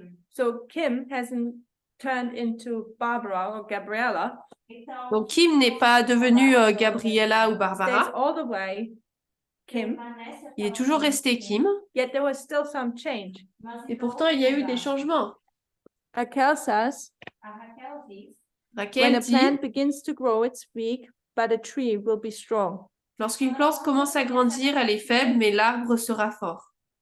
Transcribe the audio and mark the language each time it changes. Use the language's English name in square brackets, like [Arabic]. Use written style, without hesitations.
[English] So Kim hasn't turned into Barbara or Gabriella, [French] Donc Kim n'est pas devenue Gabriella ou [English] stays [French] Barbara. [English] all the way Kim, [French] Il est toujours resté Kim. [English] yet there was still some change. [French] Et pourtant, il y a eu des changements. [English] Raquel says, when [French] Raquel a dit, [English] plant begins to grow, it's weak, but a tree will be strong. [French] lorsqu'une plante commence à grandir, elle est faible, mais l'arbre sera fort.